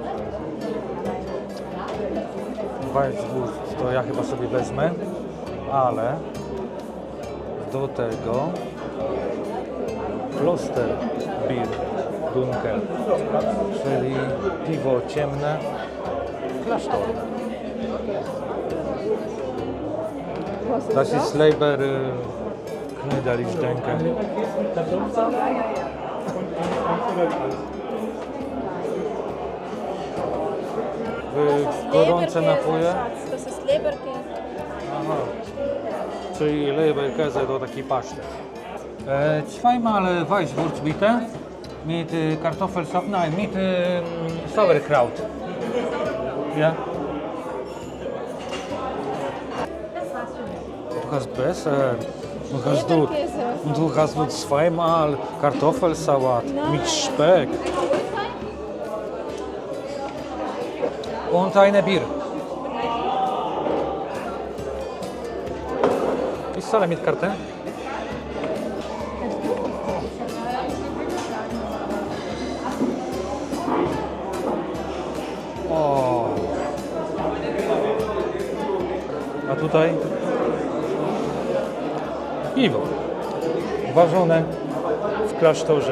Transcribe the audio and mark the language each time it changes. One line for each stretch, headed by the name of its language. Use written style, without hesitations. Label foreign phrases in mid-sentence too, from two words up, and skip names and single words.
Polish: Weisswurst to ja chyba sobie wezmę, ale do tego
German: Klosterbier Dunkel,
Polish: czyli piwo ciemne, klasztorne.
German: Das ist Leiber Knödel, ich denke.
Polish: Gorące napoje. To jest Leberkäse. Aha. Czyli Leberkäse to taki pasztet.
German: Zweimal Weißwurst bitte. Mit Kartoffelsalat, nein, mit Sauerkraut. Ja? Du hast besser. Du hast nur zweimal Kartoffelsalat mit Speck. Und eine Bier. Ich zahle mit Karte.
Polish: O, tutaj piwo ważone w klasztorze.